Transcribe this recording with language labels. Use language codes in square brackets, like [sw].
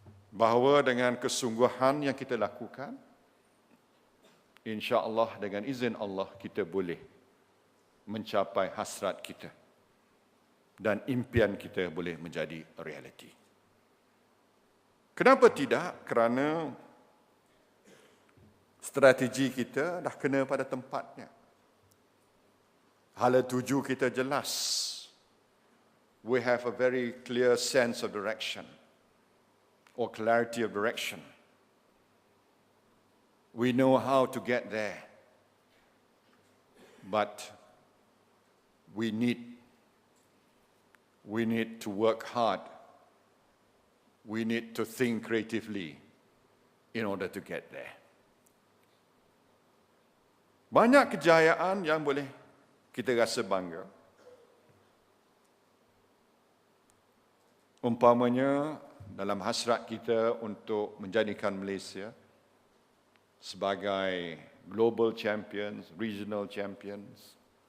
[ms] Bahawa dengan kesungguhan yang kita lakukan, insya-Allah dengan izin Allah kita boleh mencapai hasrat kita. Dan impian kita boleh menjadi realiti. Kenapa tidak? Kerana strategi kita dah kena pada tempatnya. Hala tuju kita jelas. [en] We have a very clear sense of direction or clarity of direction. We know how to get there. But we need to work hard. We need to think creatively in order to get there. [ms] Banyak kejayaan yang boleh kita rasa bangga. Umpamanya dalam hasrat kita untuk menjadikan Malaysia sebagai [en] global champions, regional champions.